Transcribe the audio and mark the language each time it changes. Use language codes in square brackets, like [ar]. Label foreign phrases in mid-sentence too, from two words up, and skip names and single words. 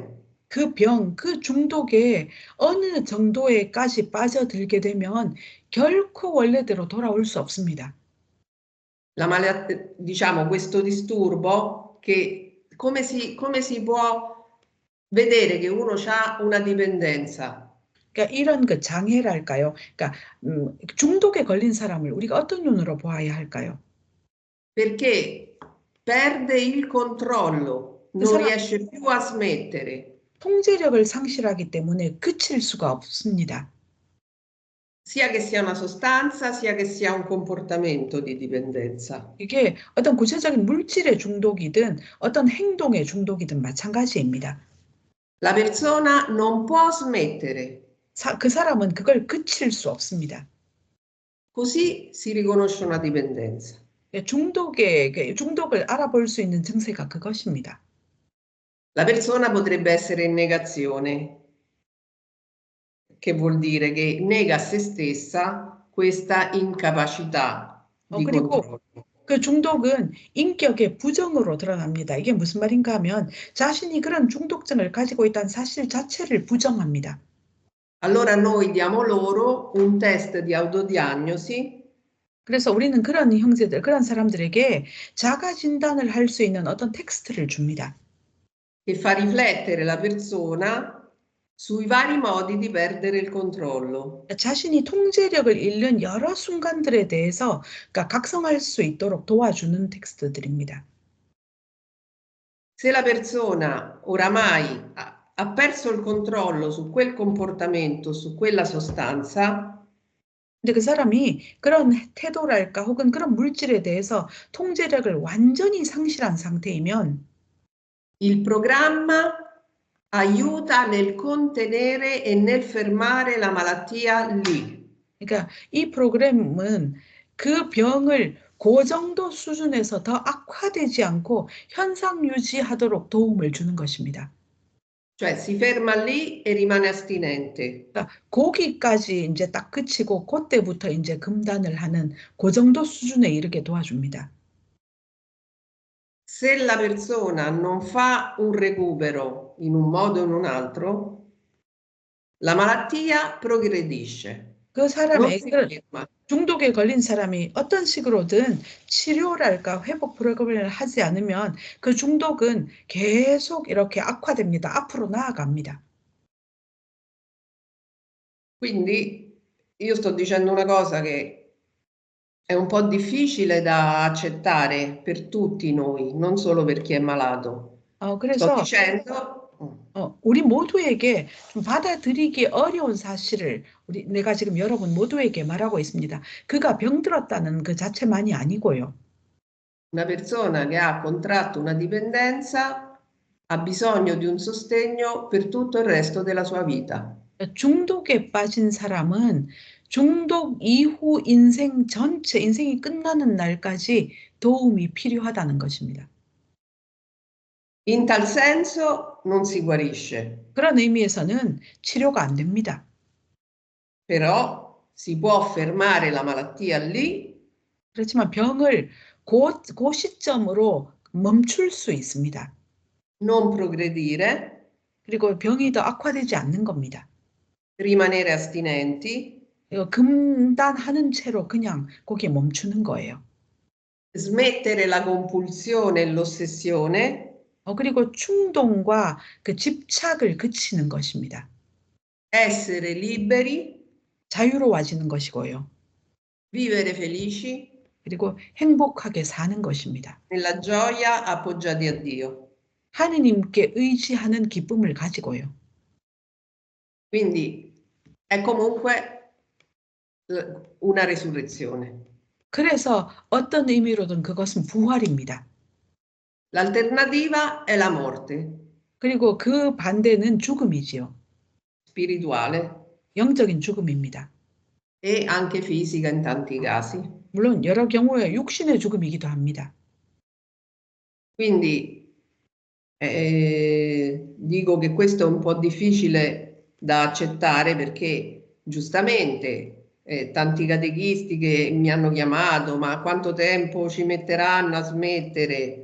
[ko] 그 중독에 어느 정도에까지 빠져들게 되면 결코 원래대로 돌아올 수 없습니다. [it] Diciamo questo disturbo che come si può vedere che uno ha una dipendenza? [ko] 그러니까 이런 그 장애랄까요? 그러니까 중독에 걸린 사람을 우리가 어떤 눈으로 보아야 할까요? [it] Perché perde il controllo, non riesce più a smettere. [ko] 통제력을 상실하기 때문에 그칠 수가 없습니다. [it] Sia che sia una sostanza, sia che sia un comportamento di dipendenza. [ko] 이게 어떤 구체적인 물질의 중독이든 어떤 행동의 중독이든 마찬가지입니다. [it] La persona non può smettere. [ko] 그 사람은 그걸 그칠 수 없습니다. [it] Così si riconosce una dipendenza. [ko] 중독을 알아볼 수 있는 증세가 그것입니다. [it] La persona potrebbe essere in negazione, che vuol dire che nega a se stessa questa incapacità di controllo. [ko] 그 중독은 인격의 부정으로 드러납니다. 이게 무슨 말인가 하면 자신이 그런 중독증을 가지고 있다는 사실 자체를 부정합니다. [it] Allora noi diamo loro un test di autodiagnosi. [ko] 그래서 우리는 그런 사람들에게 자가 진단을 할 수 있는 어떤 텍스트를 줍니다. [it] Che fa riflettere la persona sui vari modi di perdere il controllo. [ko] 자신이 통제력을 잃는 여러 순간들에 대해서 그러니까 각성할 수 있도록 도와주는 텍스트들입니다. [it] Se la persona oramai ha perso il controllo su quel comportamento, su quella sostanza, [ko] 근데 그 사람이 그런 태도랄까 혹은 그런 물질에 대해서 통제력을 완전히 상실한 상태이면 [it] il programma aiuta nel contenere e nel fermare la malattia lì. [ko] 그러니까 이 프로그램은 그 병을 그 정도 수준에서 더 악화되지 않고 현상 유지하도록 도움을 주는 것입니다. [it] Cioè si ferma lì e rimane astinente. [ko] 그러니까 거기까지 이제 딱 그치고 그때부터 이제 금단을 하는 그 정도 수준에 이르게 도와줍니다. [it] Se la persona non fa un recupero in un modo o in un altro, la malattia progredisce, [ko] 그 [it] non [ko] 사람의 [it] si [ko] 그 [it] ferma. [ko] 중독에 걸린 사람이 어떤 식으로든 치료랄까 회복 프로그램을 하지 않으면 그 중독은 계속 이렇게 악화됩니다. 앞으로 나아갑니다. [it] Quindi io sto dicendo una cosa che è un po' difficile da accettare per tutti noi, non solo per chi è malato. Sto [ko] 그래서 [it] dicendo, [ko] 우리 모두에게 좀 받아들이기 어려운 사실을 내가 지금 여러분 모두에게 말하고 있습니다. 그가 병들었다는 그 자체만이 아니고요. [it] una persona che ha contratto una dipendenza ha bisogno di un sostegno per tutto il resto della sua vita. [ko] 중독에 빠진 사람은 중독 이후 인생 전체, 인생이 끝나는 날까지 도움이 필요하다는 것입니다. [it] In tal senso non si guarisce, [ko] 그런 의미에서는 치료가 안 됩니다. [it] però si può fermare la malattia lì [ko] 그렇지만 병을 그 시점으로 멈출 수 있습니다. [it] non progredire, [ko] 그리고 병이 더 악화되지 않는 겁니다. [it] rimanere astinenti, [ko] 이거 금단하는 채로 그냥 거기에 멈추는 거예요. [it] smettere la compulsione e l'ossessione, [ko] 그리고 충동과 그 집착을 그치는 것입니다. [it] essere liberi, [ko] 자유로워지는 것이고요. [it] vivere felici, [ko] 그리고 행복하게 사는 것입니다. [it] nella gioia appoggiati a Dio. [ko] 하느님께 의지하는 기쁨을 가지고요. [it] Quindi è comunque una resurrezione. [ko] 그래서 어떤 의미로든 그것은 부활입니다. [it] L'alternativa è la morte [ko] 그리고 그 반대는 죽음이지요. [it] spirituale [ko] 영적인 죽음입니다. [it] e anche fisica in tanti casi. [ko] 물론 여러 경우에 육신의 죽음이기도 합니다. [it] Quindi dico che questo è un po' difficile da accettare perché giustamente tanti catechisti che mi hanno chiamato, ma quanto tempo ci metteranno a smettere?